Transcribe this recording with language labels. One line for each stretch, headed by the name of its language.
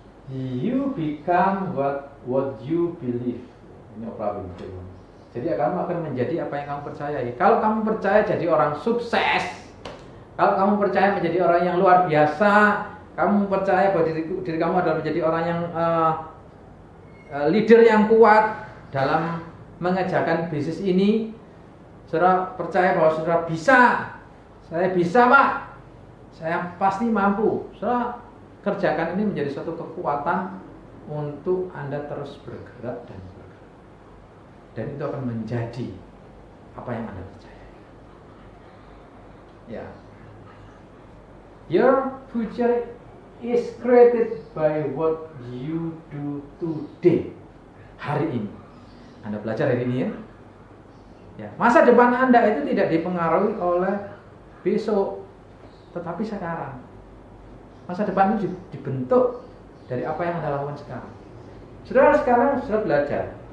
English: You become what you believe.
Indonesian: Ini Oprah Winfrey. Jadi kamu akan menjadi apa yang kamu percayai. Kalau kamu percaya jadi orang sukses, Kalau kamu percaya menjadi orang yang luar biasa, kamu percaya bahwa diri kamu adalah menjadi orang yang leader yang kuat dalam mengerjakan bisnis ini, saudara percaya bahwa saudara bisa, saya bisa Pak, saya pasti mampu. Saudara kerjakan ini menjadi suatu kekuatan untuk Anda terus bergerak dan bergerak. Dan itu akan menjadi apa yang Anda percaya. Ya.
English: Your future is created by what you do today.
Indonesian: Hari ini. Anda belajar hari ini ya. Ya, masa depan Anda itu tidak dipengaruhi oleh besok, tetapi sekarang. Masa depan itu dibentuk dari apa yang Anda lakukan sekarang. Saudara sekarang sudah belajar.